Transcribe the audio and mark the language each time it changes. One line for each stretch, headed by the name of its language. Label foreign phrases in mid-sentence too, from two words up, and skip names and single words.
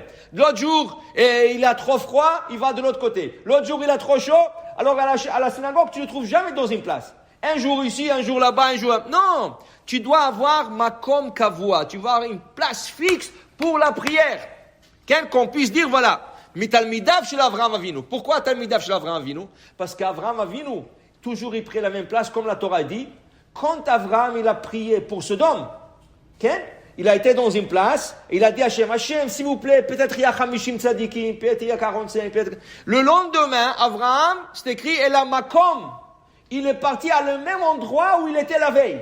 French: L'autre jour, il a trop froid, il va de l'autre côté. L'autre jour, il a trop chaud, alors à la synagogue, tu ne le trouves jamais dans une place. Un jour ici, un jour là-bas, un jour là. Non, tu dois avoir
Hebrew: מקום קבוע,
French: tu dois avoir une place fixe pour la prière. Qu'on puisse dire, voilà,
Hebrew: מתלמידיו של אברהם אבינו.
French: Pourquoi
Hebrew: תלמידיו של אברהם אבינו?
French: Parce qu'Avraham Avinu, toujours il prie la même place, comme la Torah dit. Quand Avraham, il a prié pour Sodome, il a été dans une place, il a dit à Hachem, s'il vous plaît, peut-être il y a 50 tzadikim, peut-être il y a 45, peut-être. Le lendemain, Avraham, c'est écrit, et la makom, il est parti à le même endroit où il était la veille.